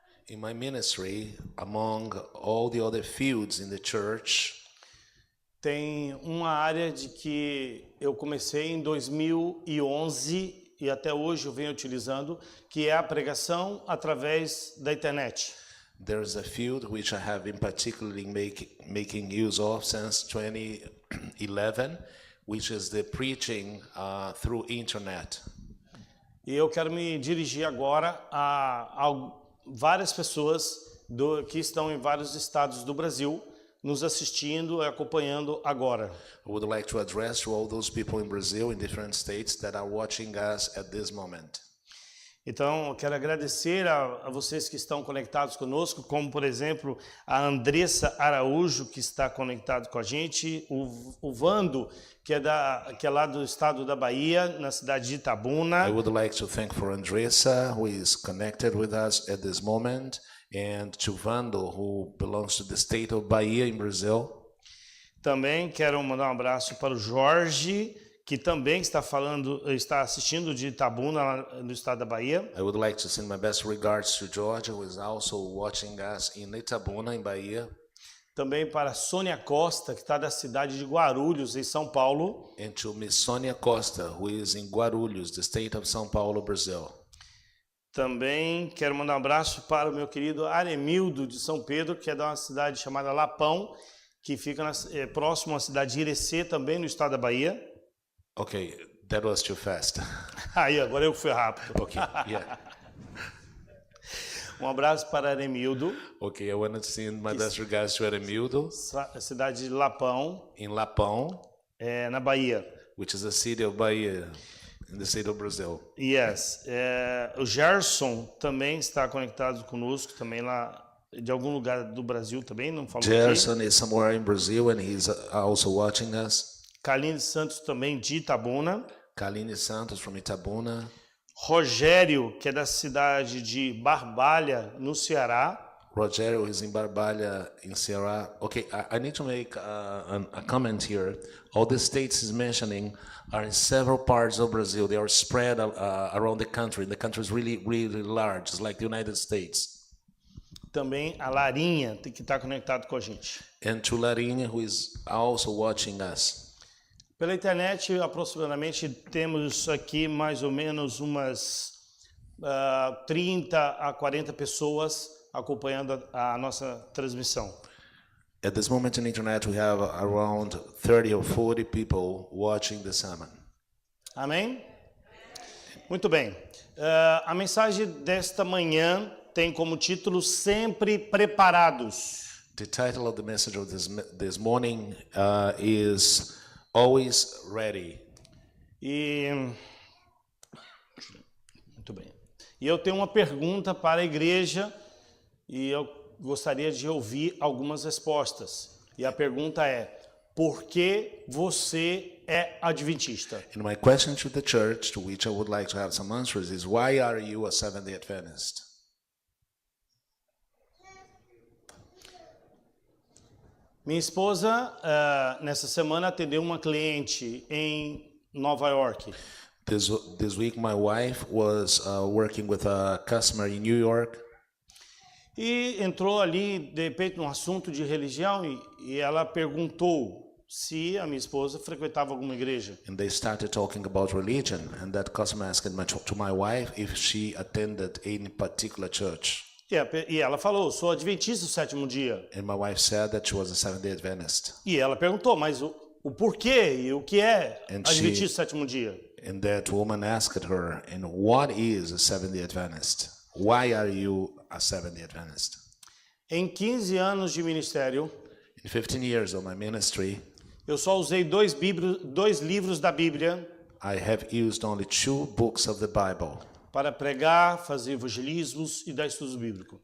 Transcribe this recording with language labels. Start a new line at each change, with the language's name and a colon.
English: In my ministry, among all the other fields in the church,
Portuguese: tem uma área de que eu comecei em 2011 e até hoje eu venho utilizando, que é a pregação através da internet.
English: there's a field which I have been particularly making use of since 2011, which is the preaching through internet.
Portuguese: E eu quero me dirigir agora a várias pessoas que estão em vários estados do Brasil nos assistindo e acompanhando agora.
English: I would like to address to all those people in Brazil, in different states, that are watching us at this moment.
Portuguese: Então, eu quero agradecer a vocês que estão conectados conosco, como, por exemplo, a Andressa Araújo, que está conectado com a gente, o Vando, que é lá do estado da Bahia, na cidade de Itabuna.
English: I would like to thank for Andressa, who is connected with us at this moment, and to Vando, who belongs to the state of Bahia in Brazil.
Portuguese: Também quero mandar um abraço para o Jorge, que também está assistindo de Itabuna, no estado da Bahia.
English: I would like to send my best regards to George, who is also watching us in Itabuna, in Bahia.
Portuguese: Também para Sônia Costa, que está da cidade de Guarulhos, em São Paulo.
English: And to Miss Sonia Costa, who is in Guarulhos, the state of São Paulo, Brazil.
Portuguese: Também quero mandar um abraço para o meu querido Aremildo, de São Pedro, que é de uma cidade chamada Lapão, que fica próximo à cidade de Irecê, também no estado da Bahia.
English: Okay, that was too fast.
Portuguese: Aí, agora eu fui rápido.
English: Okay, yeah.
Portuguese: Um abraço para Aremildo.
English: Okay, I want to send my best regards to Aremildo,
Portuguese: Cidade de Lapão,
English: in Lapão,
Portuguese: na Bahia.
English: which is a city of Bahia, in the state of Brazil. Yes.
Portuguese: O Gerson também está conectado conosco, também lá de algum lugar do Brasil também, não falou Gerson aqui.
English: is somewhere in Brazil, and he's also watching us.
Portuguese: Kaline Santos também de Itabuna.
English: Kaline Santos from Itabuna.
Portuguese: Rogério, que é da cidade de Barbalha, no Ceará.
English: Rogério is in Barbalha, in Ceará. Okay, I need to make a comment here. All the states he's mentioning are in several parts of Brazil. They are spread around the country. The country is really, really large. It's like the United States.
Portuguese: Também a Larinha, que está conectado com a gente.
English: And to Larinha, who is also watching us.
Portuguese: Pela internet, aproximadamente, temos aqui mais ou menos umas 30 a 40 pessoas acompanhando a nossa transmissão.
English: At this moment on the internet, we have around 30 or 40 people watching the sermon.
Portuguese: Amém? Muito bem. A mensagem desta manhã tem como título Sempre Preparados.
English: The title of the message of this morning is Always Ready.
Portuguese: Muito bem. E eu tenho uma pergunta para a igreja e eu gostaria de ouvir algumas respostas. E a pergunta é: por que você é adventista?
English: And my question to the church, to which I would like to have some answers, is why are you a Seventh-day Adventist?
Portuguese: Minha esposa, nessa semana, atendeu uma cliente em Nova York.
English: This week, my wife was working with a customer in New York.
Portuguese: E entrou ali, de repente, num assunto de religião e ela perguntou se a minha esposa frequentava alguma igreja.
English: And they started talking about religion, and that customer asked to my wife if she attended any particular church.
Portuguese: E ela falou: sou adventista do sétimo dia.
English: And my wife said that she was a Seventh-day Adventist.
Portuguese: E ela perguntou: mas o porquê e o que é adventista do sétimo dia?
English: And that woman asked her, and what is a Seventh-day Adventist? Why are you a Seventh-day Adventist?
Portuguese: Em 15 anos de ministério,
English: In 15 years of my ministry,
Portuguese: eu só usei dois livros da Bíblia
English: I have used only 2 books of the Bible
Portuguese: para pregar, fazer evangelismos e dar estudos bíblicos.